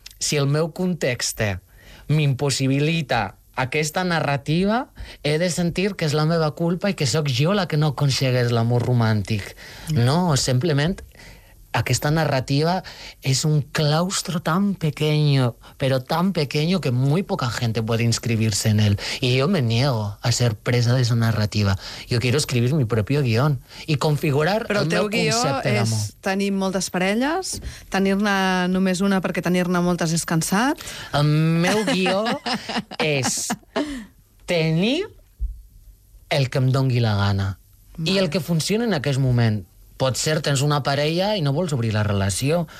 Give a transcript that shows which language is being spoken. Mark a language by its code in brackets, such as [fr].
[ca] Si el meu context m'impossibilita aquesta narrativa, he de sentir que és la meva culpa i que sóc jo la que no aconsegueix l'amor romàntic. No, simplement aquesta narrativa és un [es] claustro tan pequeño, però tan pequeño que muy poca gente puede inscribirse en él. Y yo me niego a ser presa de esa narrativa. Yo quiero escribir mi propio guión y configurar [ca] el meu concepte d'amor. Però el teu guió és tenir moltes parelles, tenir-ne només una perquè tenir-ne moltes és cansat. El meu guió és tenir el que em doni la gana. Vale. I el que funciona en aquest moment. Potser tens una parella i no vols obrir la relació.